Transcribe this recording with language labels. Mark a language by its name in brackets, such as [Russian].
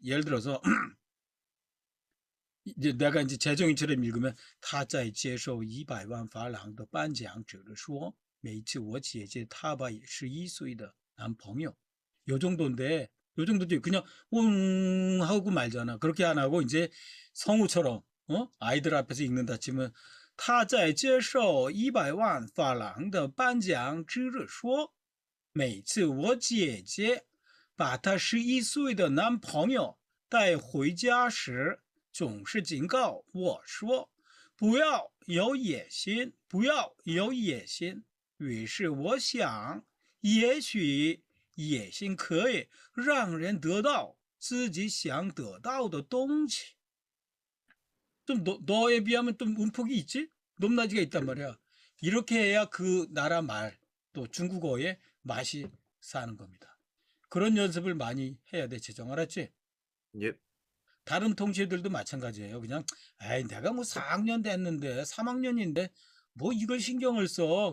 [Korean] 예를 들어서 이제 내가 이제 재정인처럼 읽으면 [Chinese] 他在接受100万法郎的颁奖者说每次我姐姐她把11岁的男朋友 [Korean] 요 정도인데 요 정도지 그냥 하고 말잖아. 그렇게 안 하고 이제 성우처럼 아이들 앞에서 읽는다 치면 [Chinese] 他在接受100万法郎的颁奖之日说，每次我姐姐把她11岁的男朋友带回家时，总是警告我说："不要有野心，不要有野心。" 于是我想，也许野心可以让人得到自己想得到的东西。 [Korean] 좀 너에 비하면 좀 음폭이 있지? 높낮이가 있단 말이야. 이렇게 해야 그 나라 말, 또 중국어의 맛이 사는 겁니다. 그런 연습을 많이 해야 돼, 재정. 알았지? 예, 다른 통치들도 마찬가지예요. 그냥, 에이, 내가 뭐 4학년 됐는데, 3학년인데, 뭐 이걸 신경을 써.